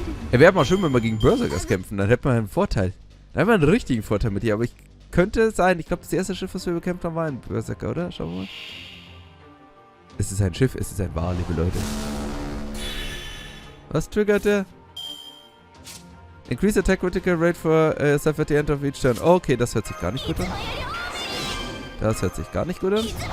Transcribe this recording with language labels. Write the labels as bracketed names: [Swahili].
[German] Ja, wäre mal schön, wenn wir gegen Berserkers kämpfen. Dann hätten wir einen Vorteil. Dann haben wir einen richtigen Vorteil mit dir. Aber ich könnte sein. Ich glaube, das erste Schiff, was wir bekämpft haben, war ein Berserker, oder? Schauen wir mal. Es ist ein Schiff, es ist ein Wal, liebe Leute. Was triggert der? [English] Increase attack critical rate for yourself at the end of each turn. [German] Okay, das hört sich gar nicht gut an. Das hört sich gar nicht gut an.